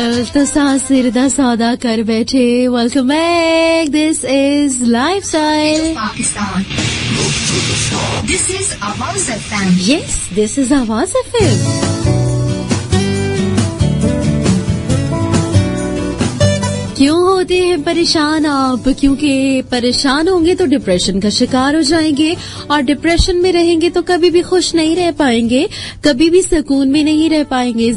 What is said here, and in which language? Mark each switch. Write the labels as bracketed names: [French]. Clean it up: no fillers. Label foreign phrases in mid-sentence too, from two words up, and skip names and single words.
[Punjabi] ਤਸਾ ਸਿਰ ਦਾ ਸੌਦਾ ਕਰ ਬੈਠੇ। [English] Welcome back, this is lifestyle Pakistan. This is Awaz FM. Yes, this is Awaz FM. [Urdu] کیوں ہوتے ہیں پریشان آپ? کیونکہ پریشان ہوں گے تو ڈپریشن کا شکار ہو جائیں گے، اور ڈپریشن میں رہیں گے تو کبھی بھی خوش نہیں رہ پائیں گے، کبھی بھی سکون میں نہیں رہ پائیں گے.